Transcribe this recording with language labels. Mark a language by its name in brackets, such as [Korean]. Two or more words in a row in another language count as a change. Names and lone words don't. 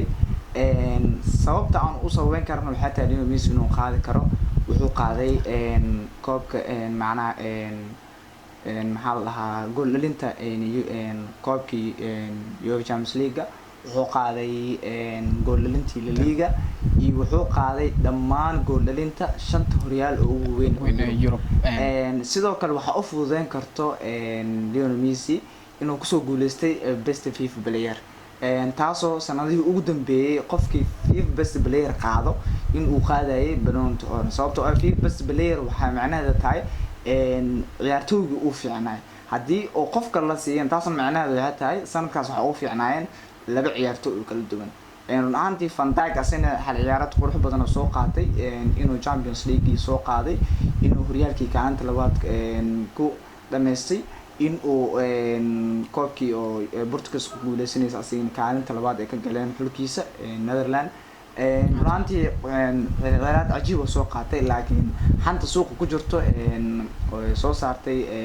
[Somali] sababta aan u sababeyn karno waxay tahay inuu Messi inuu qaadi karo wuxuu qaaday koobka macnaha maxaa la dhahaa gool dhalinta koobkii UEFA Champions League wuxuu qaaday gool dhalintii La Liga iyo wuxuu qaaday dhammaan gool dhalinta shanta horyaal oo ugu weyn Europe. sidoo kale waxa u fududeyn karto Lionel Messi inuu kusoo guuleystay best FIFA player taasoo sanadihii ugu dambeeyay qofkii FIFA best player qaado in uu qaadayay Ballon d'Or sababtoo ah FIFA best player waxaa macnaheedu tahay ciyaartooyga uu fiicnaa haddii oo qofka la siiyeen taasoo macnaheedu waxay tahay sanadkaas waxa uu fiicnaayeen laba ciyaartooy oo kala duwan run ahaantii Van Dijk asina hal ciyaarad qurux badan oo soo qaatay inuu Champions League soo qaaday inuu horyaalkii kaalinta labaad ku dhameystay in uu koobkii oo Portugal ku guuleysanaysa asigana kaalinta labaad ay ka galeen xulkiisa Netherlands runtii ciyaarad cajiib oo soo qaatay laakiin xanta suuqa ku jirto oo soo saartay